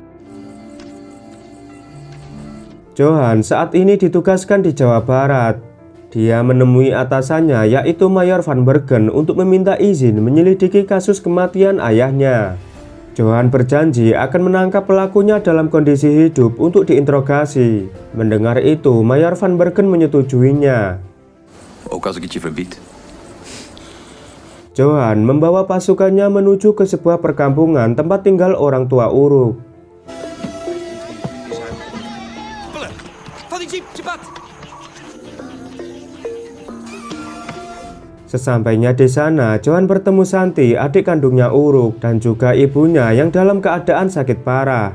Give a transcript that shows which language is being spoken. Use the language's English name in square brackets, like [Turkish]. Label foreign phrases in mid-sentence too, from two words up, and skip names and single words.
[Indonesian] Johan saat ini ditugaskan di Jawa Barat. Dia menemui atasannya yaitu Mayor Van Bergen untuk meminta izin menyelidiki kasus kematian ayahnya. Johan berjanji akan menangkap pelakunya dalam kondisi hidup untuk diinterogasi. Mendengar itu, Mayor Van Bergen menyetujuinya. [Dutch] Ook als ik het je verbied. [Indonesian] Johan membawa pasukannya menuju ke sebuah perkampungan tempat tinggal orang tua Uruk. Sesampainya di sana, Johan bertemu Santi, adik kandungnya Uruk, dan juga ibunya yang dalam keadaan sakit parah.